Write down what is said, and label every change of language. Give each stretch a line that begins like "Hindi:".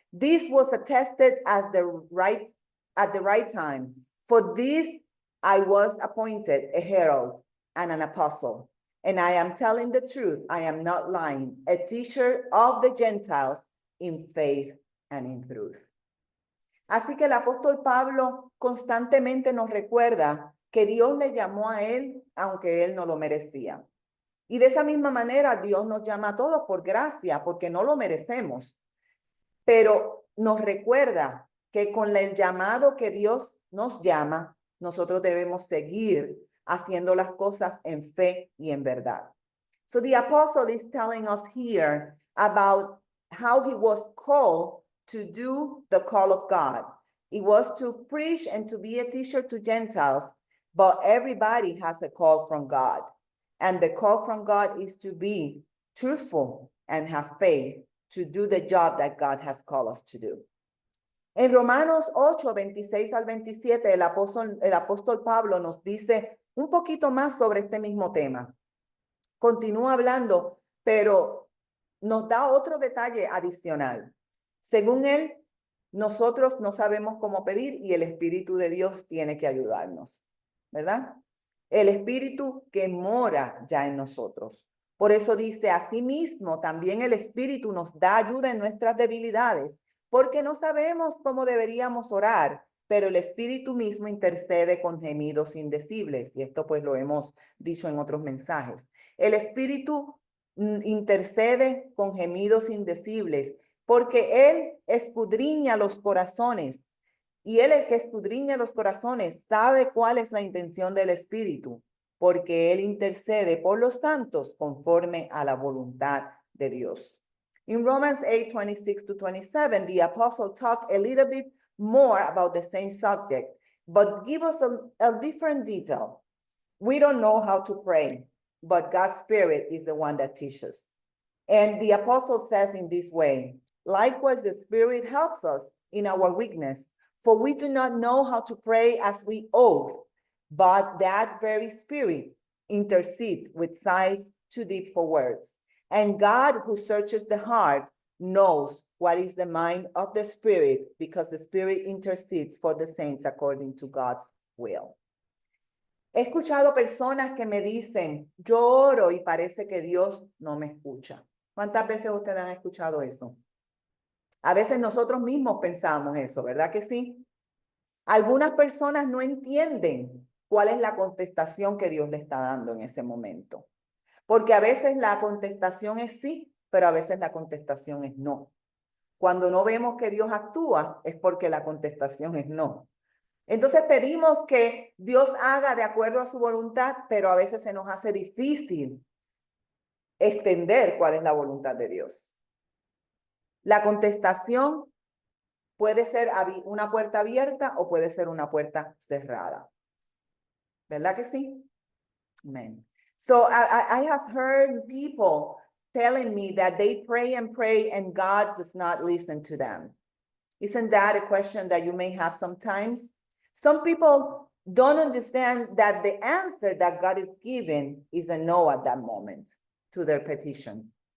English: This was attested at the right time. For this I was appointed a herald and an apostle. And I am telling the truth, I am not lying, a teacher of the Gentiles in faith and in truth.
Spanish: Así que el apóstol Pablo constantemente nos recuerda que Dios le llamó a él, aunque él no lo merecía. Y de esa misma manera Dios nos llama a todos por gracia, porque no lo merecemos. Pero nos recuerda que con el llamado que Dios nos llama, nosotros debemos seguir haciendo las cosas en fe y en verdad.
English: So the apostle is telling us here about how he was called to do the call of God. It was to preach and to be a teacher to Gentiles, but everybody has a call from God. And the call from God is to be truthful and have faith to do the job that God has called us to do.
Spanish: En Romanos 8, 26 al 27, el apóstol Pablo nos dice un poquito más sobre este mismo tema. Continúa hablando, pero nos da otro detalle adicional. Según él, nosotros no sabemos cómo pedir y el Espíritu de Dios tiene que ayudarnos, ¿verdad? El Espíritu que mora ya en nosotros. Por eso dice, asimismo, también el Espíritu nos da ayuda en nuestras debilidades, porque no sabemos cómo deberíamos orar, pero el Espíritu mismo intercede con gemidos indecibles. Y esto pues lo hemos dicho en otros mensajes. El Espíritu intercede con gemidos indecibles, porque Él escudriña los corazones. Y Él, el que escudriña los corazones, sabe cuál es la intención del Espíritu, porque Él intercede por los santos conforme a la voluntad de Dios.
English: In Romans 8, 26 to 27, the apostle talked a little bit more about the same subject, but give us a different detail. We don't know how to pray, but God's Spirit is the one that teaches. And the apostle says in this way, likewise, the Spirit helps us in our weakness, for we do not know how to pray as we ought, but that very Spirit intercedes with sighs too deep for words. And God, who searches the heart, knows what is the mind of the Spirit, because the Spirit intercedes for the saints according to God's will.
Spanish: He escuchado personas que me dicen, yo oro y parece que Dios no me escucha. ¿Cuántas veces ustedes han escuchado eso? A veces nosotros mismos pensamos eso, ¿verdad que sí? Algunas personas no entienden cuál es la contestación que Dios le está dando en ese momento. Porque a veces la contestación es sí, pero a veces la contestación es no. Cuando no vemos que Dios actúa, es porque la contestación es no. Entonces pedimos que Dios haga de acuerdo a su voluntad, pero a veces se nos hace difícil extender cuál es la voluntad de Dios. La contestación puede ser una puerta abierta o puede ser una puerta cerrada. ¿Verdad que sí? Amen.
English: So I have heard people telling me that they pray and pray and God does not listen to them. Isn't that a question that you may have sometimes? Some people don't understand that the answer that God is giving is a no at that moment to their petition.